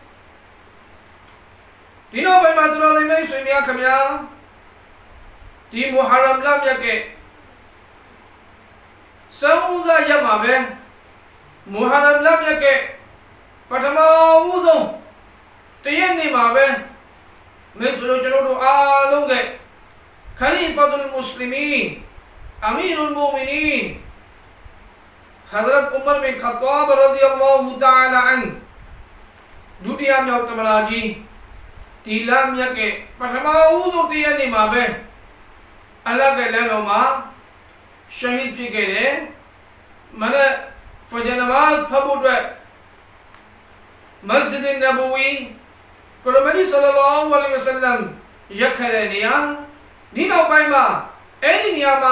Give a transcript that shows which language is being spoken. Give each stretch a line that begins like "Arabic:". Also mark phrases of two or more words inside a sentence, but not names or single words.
Burmese: ဒီနောက်ပိုင်းမှာတော်တော်လေးဆွေများခင်ဗျာဒီမူဟာရမ်လမ်းရဲ့စောင်းစားရမှာပဲမူဟာရမ်လမ်းရဲ့ပထမဦးဆုံးတရက်နေ့မှာပဲမိတ်ဆွေတို့ကျွန်တော်တို့အားလုံးက
Arabic: خليفة المسلمين أمير المؤمني
Burmese: နီန် Hazrat Umar bin Khattab
Arabic: رضي الله تعالى عن
Burmese: ဒုတိယမြောက်သမ္မတကြီးဒီလမ်းမြတ်ကပထမဦးဆုံးတရက်နေ့မှာပဲအလ္လာဟ်ရဲ့လမ်းတော်မှာရှဟီဒ်ဖြစ်ခဲ့တယ်မနက်ဖဂျ်န မာဇ်ဖတ်ဖို့အတွက်မစဂျစ်နဘဝီကုရ်အာန်
Arabic: صلى الله عليه وسلم
Burmese: ရက်ခဲ့တဲ့နေရာဒီနောက်ပိုင်းမှာအဲ့ဒီနေရာမှာ